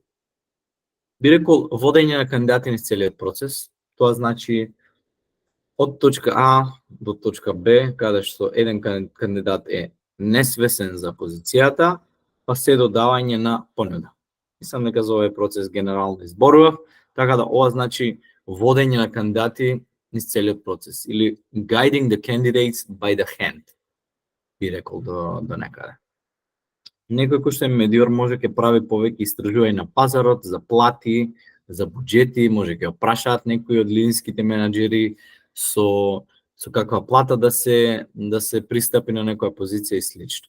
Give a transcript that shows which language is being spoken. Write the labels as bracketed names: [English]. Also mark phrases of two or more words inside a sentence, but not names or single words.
[Macedonian] Би рекол водење на кандидати низ целиот процес, тоа значи од точка А до точка Б, каде што еден кандидат е несвесен за позицијата, па се додавање на понуда. Мислам дека за овој процес генерално изборував, така да ова значи водење на кандидати низ целиот процес или [English] guiding the candidates by the hand, [Macedonian] би рекол до некаде. Некој кој што е медиор може ќе прави повеќе истражување на пазарот, за плати, за буџети, може ќе опрашаат некои од линските менаџери со каква плата да се пристапи на некоја позиција и слично.